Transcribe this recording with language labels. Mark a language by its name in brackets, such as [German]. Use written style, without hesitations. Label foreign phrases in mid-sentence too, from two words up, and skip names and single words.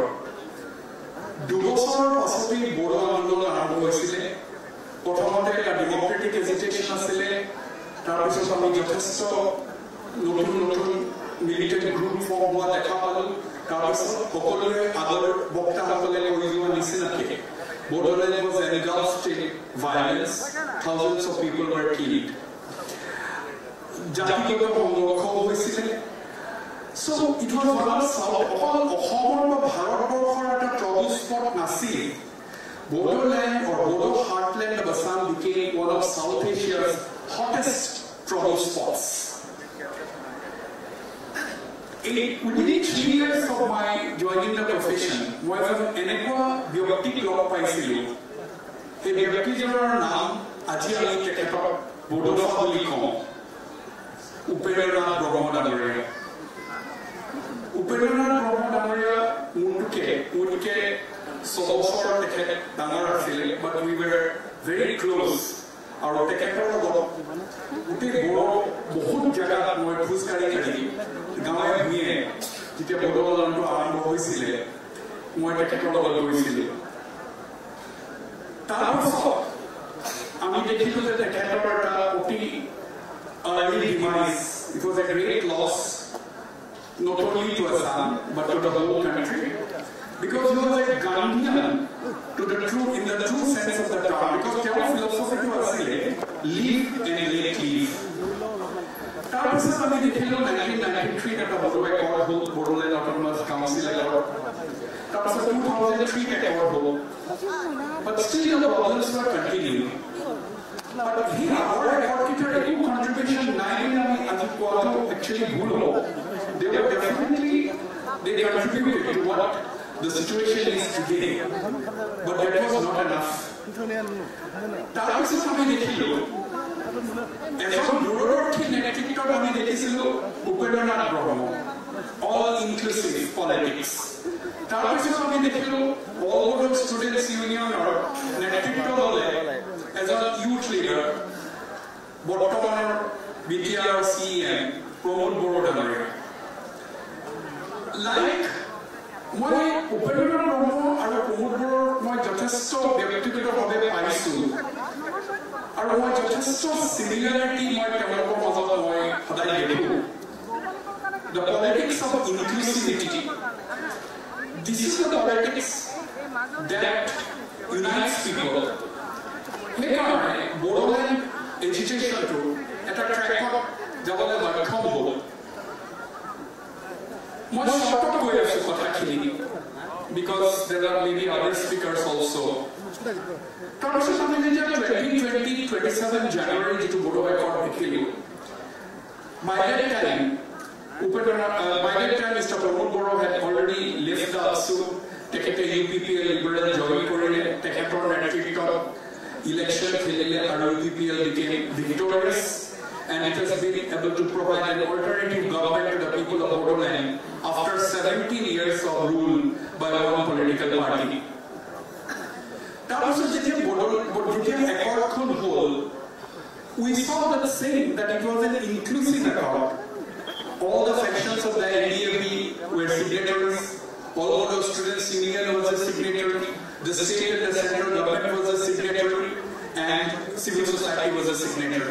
[Assamese] 2 বছৰৰ পাছতেই বড়ো আন্দোলন আৰম্ভ হৈছিলে। প্ৰথমতে এটা ডেমক্ৰেটিক এজিটেশ্যন আছিলে, তাৰপিছত আমি যথেষ্ট নতুন নতুন মিলিটেণ্ট গ্ৰুপ ফৰ্ম হোৱা দেখা পালোঁ। তাৰপিছত সকলোৰে আগৰ বক্তাসকলে কৈ যোৱা নিচিনাকৈ [English] Bodoland was engulfed in violence, thousands of people were killed. [Assamese] জাতিগত সংঘৰ্ষ হৈছিলে। [English] So it was one of [Assamese] অসমৰ বা ভাৰতবৰ্ষৰ এটা [English] trouble spot নাছিল। Bodoland or Bodo heartland of Assam became one of South Asia's hottest trouble spots. Within 3 years of my joining the profession, [Assamese] মই এনেকুৱা ব্যক্তিক লগ পাইছিলোঁ। সেই ব্যক্তিজনৰ নাম আজি আমি তেখেতক বড়োফা বুলি কওঁ উপেন্দ্ৰনাথ ব্ৰহ্ম ডাঙৰীয়া উপেন্দ্ৰনাথ ব্ৰহ্ম ডাঙৰীয়া মোতকে 6 বছৰ তেখেত ডাঙৰ আছিলে [English] but we were very close [Assamese] আৰু তেখেতৰ লগত গোটেই বহুত জেগাত মই খোজকাঢ়ি গাঁৱে ভূঞে যেতিয়া বড়ো আন্দোলনটো আৰম্ভ হৈছিলে মই তেখেতৰ লগত গৈছিলোঁ তাৰপিছত আমি দেখিলোঁ যে তেখেতৰ এটা অতি [English] early demise. It was a great loss not only to Assam but to the whole country because he was a Gandhian to the true in the true sense of the term because their philosophy to Asile live and let live. [Assamese] তাৰপিছত আমি দেখিলোঁ 1993 এটা বড়ো একৰ্ড হ'ল বড়োলেণ্ড অট'নমাছ কাউন্সিল একৰ্ড তাৰপিছত 2003 একৰ্ড হ'ল [English] but still the problems were continuing. But here our accord contribution 9 actually good. They were definitely they contributed to what the situation is today. But that was not enough. [Assamese] তাৰপিছত আমি দেখিলোঁ এজন দূৰদৰ্শী নেতৃত্বত আমি দেখিছিলোঁ উপেন্দ্ৰনাথ ব্ৰহ্ম [English] all inclusive politics. [Assamese] তাৰপিছত আমি দেখিলোঁ all Bodo Students Unionৰ নেতৃত্ব ল'লে এজন [English] youth leader [Assamese] বৰ্তমানৰ BTR CEM প্ৰমোদ বড়ো ডাঙৰীয়া লাইক মই উপেন্দ্ৰনাথ ব্ৰহ্ম আৰু প্ৰমোদ বড়োৰ মই যথেষ্ট ব্যক্তিগতভাৱে পাইছোঁ আৰু মই যথেষ্ট সিমিলাৰিটি মই তেওঁলোকৰ মাজত মই সদায় দেখোঁ [English] the politics of inclusivity this is the politics that unites people [Assamese] সেইকাৰণে বড়োলেণ্ড এডুকেশ্যনটো এটা ট্ৰেকত যাবলৈ সক্ষম হ'ল মই শৰ্টত কৈ আছোঁ কথাখিনি [English] because there are maybe other speakers also. [Assamese] তাৰপিছত আমি যেতিয়া 27 জানুৱাৰী যিটো বড়ো একৰ্ড দেখিলোঁ [English] by that time Mr. Pramod Boro had already left the ASU [Assamese] তেখেতে UPPL liberal join কৰিলে তেখেতৰ নেতৃত্বত election খেলিলে আৰু [English] UPPL became victorious and it has been able to provide an alternative government to the people of Bodoland after 17 years of rule by one political party. [Assamese] তাৰপিছত যেতিয়া একৰ্ডখন হ'ল [English] we saw that saying that it was an inclusive accord. All the sections of the NDAB were signatories. All Bodo Students Union was a signatory. The state and the central government was a signatory, and civil society was a signatory.